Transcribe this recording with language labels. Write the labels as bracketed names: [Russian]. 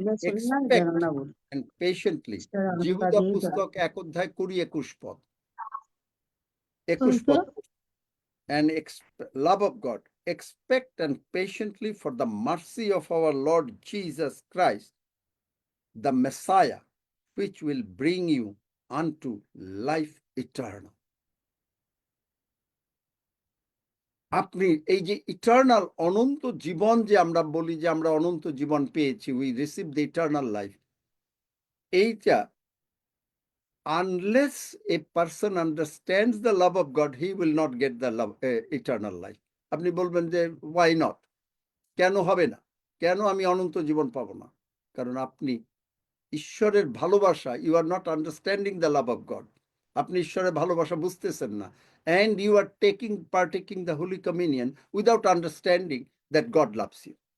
[English] Expect and patiently. [Bangla] জিহুদা পুস্তক 1 অধ্যায় 20-21 পদ. 21 পদ. [English] And love of God. Expect and patiently for the mercy of our Lord Jesus Christ, the Messiah, which will bring you unto life eternal. [Bangla] আপনি এই যে eternal অনন্ত জীবন, যে আমরা বলি যে আমরা অনন্ত জীবন পেয়েছি, [English] we receive the eternal life, [Bangla] এইটা [English] unless a person understands the love of God, he will not get the love, eternal life. [Bangla] আপনি বলবেন যে [English] why not? [Bangla] কেন হবে না? কেন আমি অনন্ত জীবন পাবো না? কারণ আপনি ঈশ্বরের ভালোবাসা, [English] you are not understanding the love of God. [Bangla] আপনি ঈশ্বরের ভালোবাসা বুঝতেছেন না, [English] and you are partaking the Holy Communion without understanding that God loves you.